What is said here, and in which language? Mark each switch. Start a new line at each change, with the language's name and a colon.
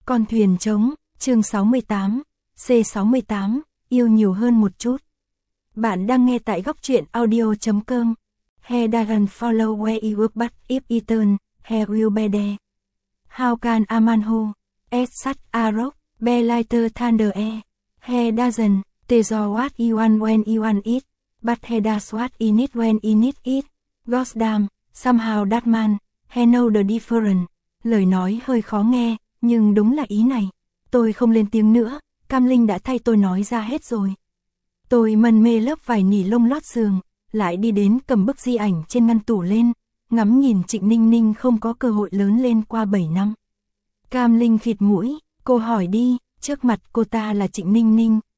Vietnamese: Con thuyền trống, chương 68, C68, yêu nhiều hơn một chút. Bạn đang nghe tại góc truyện audio.com.
English: He doesn't follow where you but if he turn, he will be there. How can a man who is such a rock be lighter than the air? He doesn't tell what he want when he want it, but he does what he need when he need it. God damn, somehow that man, he know the difference.
Vietnamese: Lời nói hơi khó nghe. Nhưng đúng là ý này. Tôi không lên tiếng nữa. Cam Linh đã thay tôi nói ra hết rồi. Tôi mân mê lớp vải nỉ lông lót giường. Lại đi đến cầm bức di ảnh trên ngăn tủ lên. Ngắm nhìn Trịnh Ninh Ninh không có cơ hội lớn lên qua 7 năm. Cam Linh khịt mũi. Cô hỏi đi. Trước mặt cô ta là Trịnh Ninh Ninh.